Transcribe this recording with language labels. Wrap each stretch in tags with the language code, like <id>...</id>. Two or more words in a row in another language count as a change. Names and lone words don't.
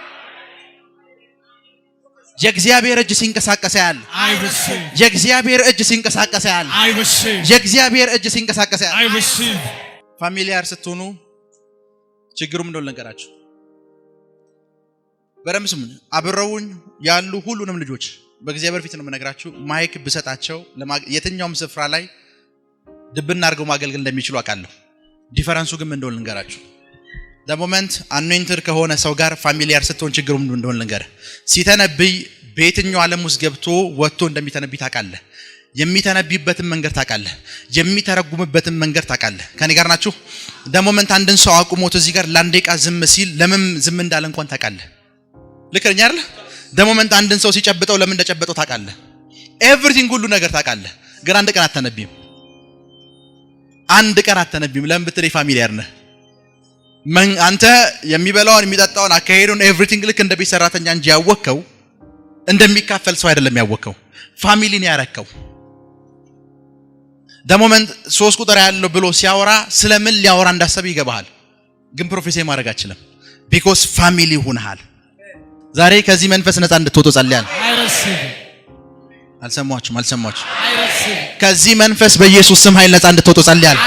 <am>የእግዚአብሔር እጅ ሲንቀሳቀስ ያለው ፋሚሊያር ስትሆኑ ችግሩ ምን እንደሆነ ልንገራችሁ። በደምብ ስሙ። አብረውኝ ያሉ ሁሉንም ልጆች በእግዚአብሔር ፊት ነው የምነግራችሁ። ማይክ ብሰጣቸው የትኛውም ስፍራ ላይ ድብና አድርገው ማገልገል እንደሚችሉ አውቃለሁ። ዲፈረንሱ ግን ምን እንደሆነ ልንገራችሁ።</am> <en>the moment anointed</en> <am>ከሆነ ሰው ጋር ፋሚሊያር ስትሆን ችግሩ ምን እንደሆነ ልንገር። ሲተነብይ በየትኛው ዓለም ውስጥ ገብቶ ወጥቶ እንደሚተነብይ ታውቃለህ። የሚተነብይበትን መንገድ ታውቃለህ። የሚተረጉምበትን መንገድ ታውቃለህ። ከኔ ጋር ናችሁ?</am> <en>the moment</en> <am>አንድን ሰው አቁሞት እዚህ ጋር ለአንድ ደቂቃ ዝም ሲል ለምን ዝም እንዳለ እንኳን ታውቃለህ። ልክ ነኝ አይደል?</am> <en>the moment</en> <am>አንድን ሰው ሲጨብጠው ለምን እንደጨበጠው ታውቃለህ። ኤቭሪቲንግ ሁሉ ነገር ታውቃለህ። ግን አንድ ቀን አትተነብይም። ለምን ብትል ፋሚሊያር ነህ። አንተ የሚበላውን የሚጠጣውን አካሄዱን ኤቭሪቲንግ ልክ እንደ ቤት ሰራተኛ እንጂ ያወከው እንደሚካፈል ሰው አይደለም ያወከው። ፋሚሊን ያረከው</am> <en>the moment</en> <am>3 ቁጥር ያለው ብሎ ሲያወራ ስለምን ሊያወራ እንዳሰብ ይገባሃል። ግን ፕሮፌሰር ማድረግ አይችልም። because ፋሚሊ ሆነሃል። ዛሬ ከዚህ መንፈስ ነፃ እንድትወጡ ጸልያለሁ።</am> <en>I receive</en> <am>አልሰማችሁም?</am> <en>I receive</en> <am>ከዚህ መንፈስ በኢየሱስ ስም ኃይል ነፃ እንድትወጡ ጸልያለሁ።</am>